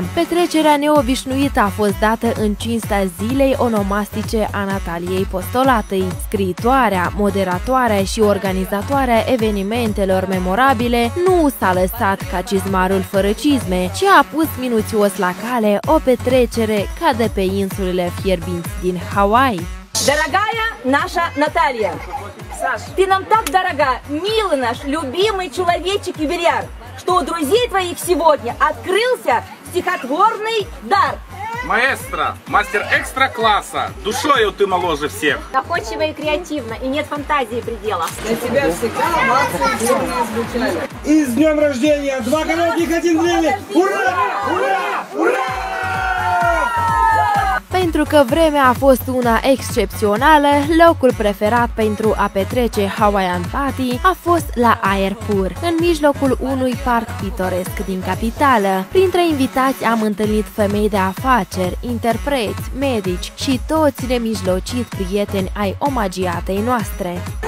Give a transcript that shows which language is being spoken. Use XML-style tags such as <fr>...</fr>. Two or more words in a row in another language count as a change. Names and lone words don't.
<ro>Petrecerea neobișnuită a fost dată în cinstea zilei onomastice a Nataliei Postolatei. Scriitoarea, moderatoarea și organizatoarea evenimentelor memorabile nu s-a lăsat ca cizmarul fără cizme, ci a pus minuțios la cale o petrecere ca de pe insulele fierbinți din Hawaii.</ro> <ru>Дорогая наша Наталья, ты нам так дорога, милый наш, любимый человечек-юбиляр, что у друзей твоих сегодня открылся стихотворный дар. Маэстро, мастер экстра-класса, душою ты моложе всех. Находчиво и креативно, и нет фантазии предела. Для тебя всегда овации бурные звучали. И с днем рождения! Два коротких, один длинный! Ура! Ура! Ура!</ru> <ro>Pentru că vremea a fost una excepțională, locul preferat pentru a petrece</ro> <en>Hawaiian Party</en> <ro>a fost la aer pur, în mijlocul unui parc pitoresc din capitală. Printre invitați am întâlnit femei de afaceri, interpreți, medici și toți nemijlociți prieteni ai omagiatei noastre.</ro>